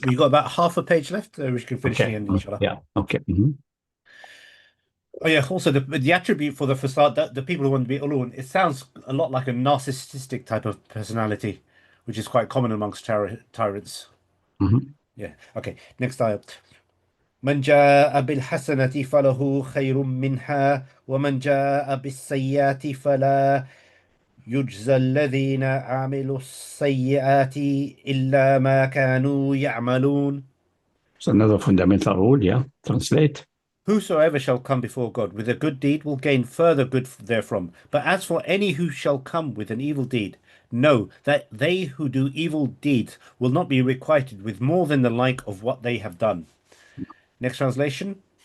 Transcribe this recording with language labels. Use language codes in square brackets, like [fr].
[en] We got about half a page left, which can finish the end, inshallah. Yeah. Okay. Oh yeah. Also, the attribute for the facade, the people who want to be ulun, it sounds a lot like a narcissistic type of personality, which is quite common amongst tyrants. Yeah. Okay. Next ayah. [ar] من جاء بالحسنة فله خير منها ومن جاء بالسيئة فلا يجزى الذين عملوا السيئات إلا ما كانوا يعملون. [en] It's another fundamental rule, yeah. Translate. Whosoever shall come before God with a good deed will gain further good therefrom. But as for any who shall come with an evil deed, know that they who do evil deeds will not be requited with more than the like of what they have done. Next translation.